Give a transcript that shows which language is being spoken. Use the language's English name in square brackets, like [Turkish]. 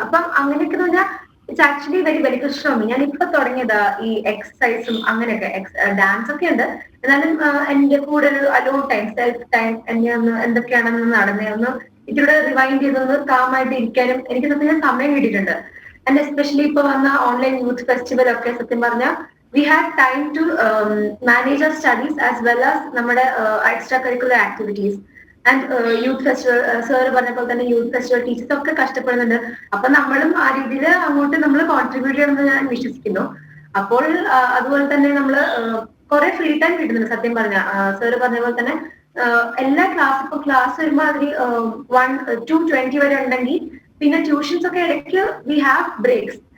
[Malayalam] അപ്പം അങ്ങനെയൊക്കെ എന്ന് പറഞ്ഞാൽ [English] It's actually very beneficial for me. [Malayalam] ഞാൻ ഇപ്പൊ തുടങ്ങിയതാ ഈ എക്സസൈസും അങ്ങനെയൊക്കെ. ഡാൻസ് ഒക്കെ ഉണ്ട്, എന്നാലും എന്റെ കൂടെ ഒരു അലോൺ ടൈം, സെൽഫ് ടൈം, എന്നെ ഒന്ന് എന്തൊക്കെയാണെന്ന് നടന്നേ ഒന്ന് ഇതിലൂടെ റിവൈൻഡ് ചെയ്തൊന്ന് കാമായിട്ട് ഇരിക്കാനും എനിക്ക് സത്യം സമയം കിട്ടിയിട്ടുണ്ട്. ആൻഡ് എസ്പെഷ്യലി ഇപ്പൊ വന്ന ഓൺലൈൻ യൂത്ത് ഫെസ്റ്റിവൽ ഒക്കെ സത്യം പറഞ്ഞാൽ [English] we had time to manage our studies as well as [Malayalam] നമ്മുടെ [English] extracurricular activities and youth festival. [Malayalam] Sir പറഞ്ഞ പോലെ തന്നെ യൂത്ത് ഫെസ്റ്റിവൽ ടീച്ചേഴ്സ് ഒക്കെ കഷ്ടപ്പെടുന്നുണ്ട്. അപ്പൊ നമ്മളും ആ രീതിയിൽ അങ്ങോട്ട് നമ്മൾ കോൺട്രിബ്യൂട്ട് ചെയ്യണമെന്ന് ഞാൻ വിശ്വസിക്കുന്നു. അപ്പോൾ അതുപോലെ തന്നെ നമ്മള് കുറെ ഫ്രീ ടൈം കിട്ടുന്നുണ്ട്. സത്യം പറഞ്ഞ സാർ പറഞ്ഞ പോലെ തന്നെ എല്ലാ ക്ലാസ് വരുമ്പോൾ അതിൽ 1-2:20 വരെ ഉണ്ടെങ്കിൽ പിന്നെ ട്യൂഷൻസ് ഒക്കെ ഇടയ്ക്ക് [English] We have breaks.